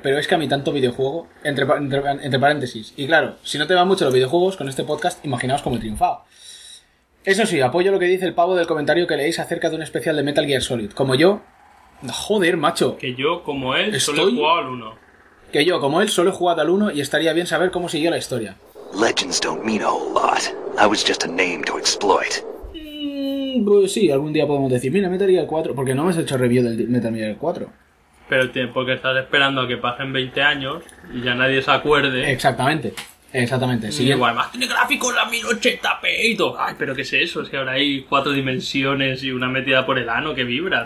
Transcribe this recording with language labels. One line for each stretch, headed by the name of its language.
Spanish: Pero es que a mí tanto videojuego... Entre paréntesis. Y claro, si no te van mucho los videojuegos con este podcast, imaginaos cómo he triunfado. Eso sí, apoyo lo que dice el pavo del comentario que leéis acerca de un especial de Metal Gear Solid. Como yo... Joder, macho. Que yo, como él, solo he jugado al 1. Que yo, como él, solo he jugado al 1 y estaría bien saber cómo siguió la historia.
English: Legends don't mean a whole lot. I was just a name to exploit.
Spanish: Pues sí, algún día podemos decir, mira, Metal Gear 4, porque no me has hecho review del Metal Gear 4. Pero tiempo que estás esperando a que pasen 20 años y ya nadie se acuerde. Exactamente, exactamente. Sí, igual, más tiene gráficos la 1080p y todo. Ay, pero qué es eso, si ahora hay cuatro dimensiones y una metida por el ano que vibra.